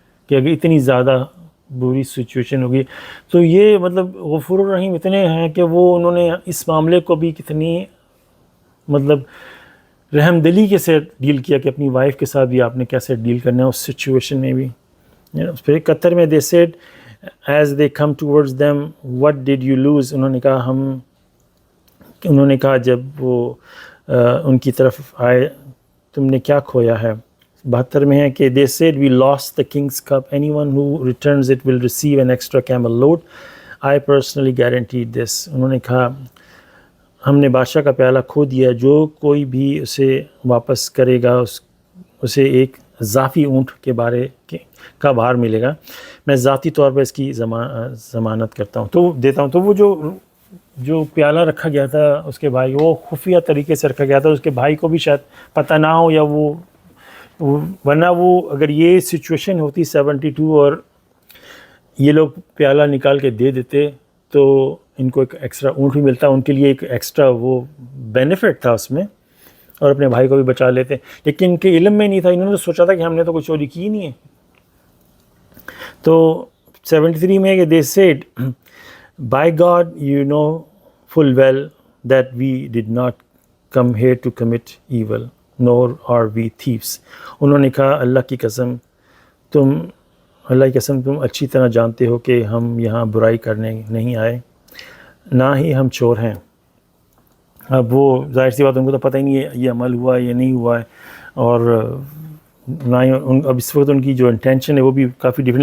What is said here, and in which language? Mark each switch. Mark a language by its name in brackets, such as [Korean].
[Urdu] کہ اگر اتنی زیادہ بری سچویشن ہوگی تو یہ مطلب غفور الرحیم اتنے ہیں کہ وہ انہوں نے اس معاملے کو بھی کتنی مطلب رحم دلی کے سے ڈیل کیا کہ اپنی وائف کے ساتھ بھی آپ نے کیسے ڈیل کرنا ہے اس سچویشن میں بھی. پھر 71 میں [English] they said as they come towards them what did you lose, [Urdu] انہوں نے کہا جب وہ ان کی طرف آئے تم نے کیا کھویا ہے. 72 میں ہے کہ [English] they said we lost the king's cup, anyone who returns it will receive an extra camel load, I personally guaranteed this. [Urdu] انہوں نے کہا ہم نے بادشاہ کا پیالہ کھو دیا, جو کوئی بھی اسے واپس کرے گا اسے ایک اضافی اونٹ کے بارے کا بھار ملے گا, میں ذاتی طور پر اس کی ضمانت کرتا ہوں تو دیتا ہوں. تو وہ جو پیالہ رکھا گیا تھا اس کے بھائی, وہ خفیہ طریقے سے رکھا گیا تھا, اس کے بھائی کو بھی شاید پتہ نہ ہو, یا ورنہ وہ اگر یہ سچویشن ہوتی 72 اور یہ لوگ پیالہ نکال کے دے دیتے تو ان کو ایک ایکسٹرا اونٹ بھی ملتا, ان کے لیے ایک ایکسٹرا وہ بینیفٹ تھا اس میں, اور اپنے بھائی کو بھی بچا لیتے. لیکن ان کے علم میں نہیں تھا, انہوں نے تو سوچا تھا کہ ہم نے تو کوئی چوری کی نہیں ہے. تو 73 میں کہ [English] they said by God you know full well that we did not come here to commit evil nor are we thieves. [Urdu] انہوں نے کہا اللہ کی قسم تم اچھی طرح جانتے ہو کہ ہم یہاں برائی کرنے نہیں آئے, نہ ہی ہم چور ہیں. اب وہ ظاہر سی بات ان کو تو پتہ ہی نہیں ہے یہ عمل ہوا ہے یا نہیں ہوا ہے, اور نہ ہی اب اس وقت ان کی جو انٹینشن ہے وہ بھی کافی ڈفرینٹ.